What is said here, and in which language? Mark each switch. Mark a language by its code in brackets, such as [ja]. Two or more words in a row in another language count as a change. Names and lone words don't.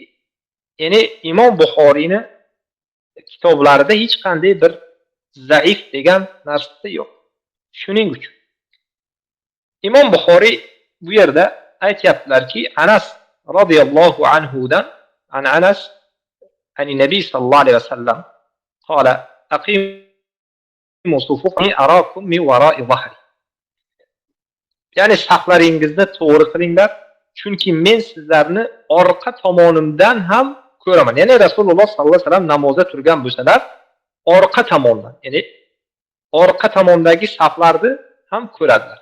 [uz] Ya'ni Imom Buxoriyni kitoblarida hech qanday bir zaif degan narsa yo'q. Shuning uchun Imom Buxoriy bu yerda aytayaptilarki, Anas radhiyallohu anhudan, [ar] أنس عن النبي صلى الله عليه وسلم قال أقيموا صفوفكم فإني أراكم من وراء ظهري. [uz] Ya'ni saflaringizni to'g'ri qilinglar, chunki men sizlarni orqa tomonimdan ham ko'raman. Ya'ni Rasululloh [ar] صلى الله عليه وسلم [uz] namozda turgan bo'lsalar, orqa tomondan, ya'ni orqa tomondagi saflarni ham ko'radilar.